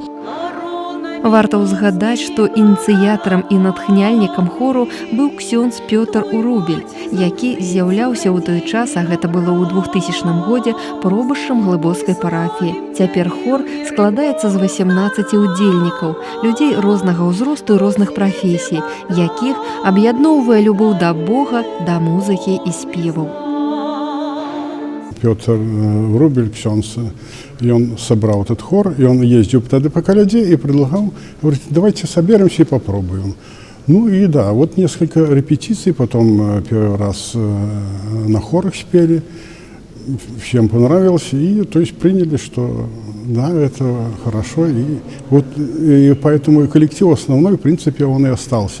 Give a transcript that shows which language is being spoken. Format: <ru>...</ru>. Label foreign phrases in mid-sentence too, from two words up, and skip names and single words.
<be>Варта ўзгадаць, што ініцыятарам і натхняльнікам хору быў ксёндз Пётр Урубель, які з'яўляўся ў той час, а гэта было ў 2000 годзе, пробышчам Глыбоцкай парафіі. Цяпер хор складаецца з 18 удзельнікаў, людзей рознага ўзросту і розных прафесій, якіх аб'ядноўвае любоў да Бога, да музыкі і спеваў. Пётр Урубель, ксёндз,</be> <ru>и он собрал этот хор, и он ездил тогда по Коляде и предлагал, говорит, давайте соберемся и попробуем. Ну и да, вот несколько репетиций, потом первый раз на хорах спели, всем понравилось, и то есть приняли, что да, это хорошо, и вот и поэтому и коллектив основной, в принципе, он и остался.</ru>